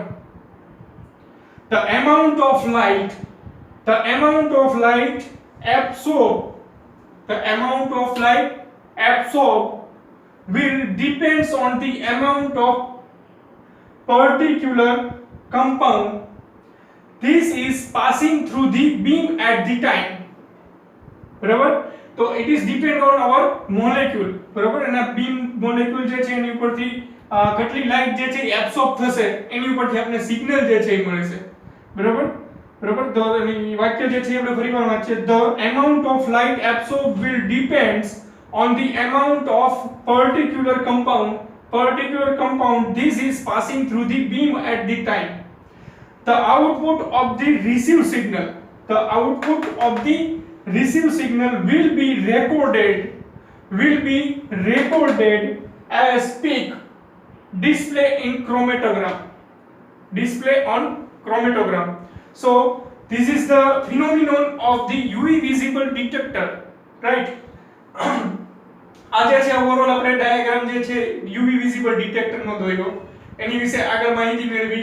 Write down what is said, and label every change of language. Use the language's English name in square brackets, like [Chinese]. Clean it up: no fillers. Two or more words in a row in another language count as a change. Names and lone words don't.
[English] The amount of light absorbed will depends on the amount of particular compound this is passing through the beam at the time. [Gujarati] બરાબર. તો [English] it is depend on our molecule, [Gujarati] બરાબર. અને બીમ મોલેક્યુલ જે છે એની ઉપરથી કેટલી લાઈટ જે છે એબ્સોર્બ થશે એની ઉપરથી આપણે સિગ્નલ જે છે એ મળે છે બરાબર બરાબર તો વાક્ય જે છે આપણે ફરીવાર વાંચીએ [English] the amount of light absorbed will depends on the amount of particular compound this is passing through the beam at the time. The output of the received signal will be recorded as peak display on chromatogram. So this is the phenomenon of the UV visible detector, right? [Gujarati] આ જે છે ઓવરઓલ આપણે ડાયાગ્રામ જે છે [English] UV visible detector [Gujarati] નો દોર્યો એની વિશે આગળ માહિતી મેળવી